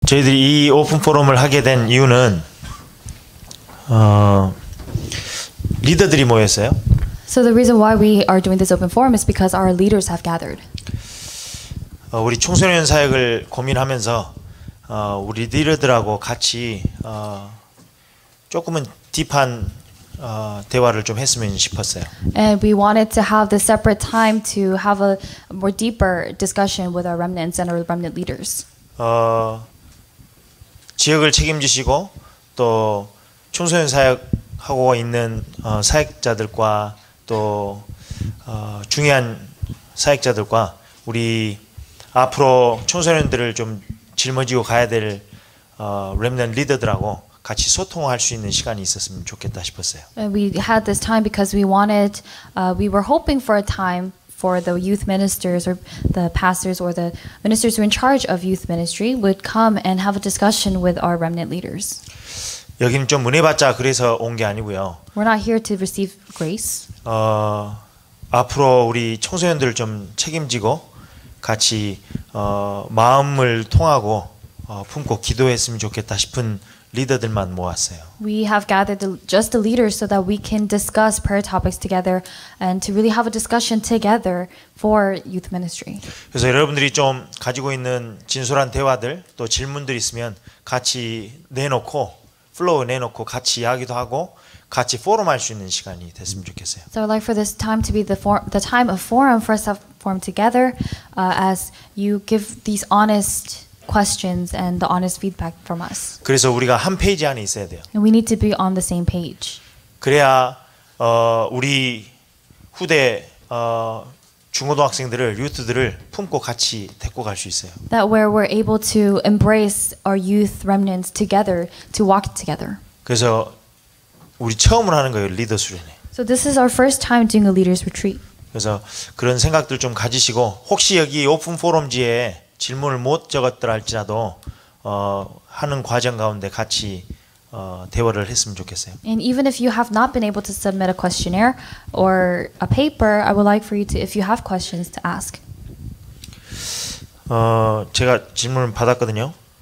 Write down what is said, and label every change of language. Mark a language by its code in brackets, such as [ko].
[ko] 저희들이 이 오픈 포럼을 하게 된 이유는 리더들이 모였어요. [en] So the reason why we are doing this open forum is because our leaders have gathered. [ko] 우리 청소년 사역을 고민하면서 우리 리더들하고 같이 조금은 딥한 대화를 좀 했으면 싶었어요. [en] And we wanted to have this separate time to have a more deeper discussion with our remnants and our remnant leaders. [ko] 지역을 책임지시고 또 청소년 사역하고 있는 사역자들과 또 중요한 사역자들과 우리 앞으로 청소년들을 좀 짊어지고 가야 될 렘넌트 리더들하고 같이 소통할 수 있는 시간이 있었으면 좋겠다 싶었어요. [en] And we had this time because we were hoping for a time for the youth ministers or the pastors or the ministers who are in charge of youth ministry would come and have a discussion with our remnant leaders. [ko] 여기는 좀 은혜받자 그래서 온 게 아니고요. [en] We're not here to receive grace. [ko] 앞으로 우리 청소년들을 좀 책임지고 같이 마음을 통하고 품고 기도했으면 좋겠다 싶은 리더들만 모았어요. [en] We have gathered just the leaders so that we can discuss prayer topics together and to really have a discussion together for youth ministry. [ko] 그래서 여러분들이 좀 가지고 있는 진솔한 대화들 또 질문들 있으면 같이 플로우 내놓고 같이 이야기도 하고 같이 포럼할 수 있는 시간이 됐으면 좋겠어요. [en] So I'd like for this time to be the time of forum for us to form together as you give these honest questions and the honest feedback from us. [ko] 그래서 우리가 한 페이지 안에 있어야 돼요. [en] And we need to be on the same page. [ko] 그래야 우리 후대 중고등학생들을 유트들을 품고 같이 데리고 갈 수 있어요. [en] That where we're able to embrace our youth remnants together to walk together. [ko] 그래서 우리 처음으로 하는 거예요, 리더 수련회. [en] So this is our first time doing a leaders retreat. [ko] 그래서 그런 생각들 좀 가지시고 혹시 여기 오픈 포럼지에 질문을 못 적었더라 할지라도 하는 과정 가운데 같이 대화를 했으면 좋겠어요. [en] And even if you have not been able to submit a questionnaire or a paper, I would like for you to, if you have questions, to ask. [ko] 제가 질문을 받았거든요.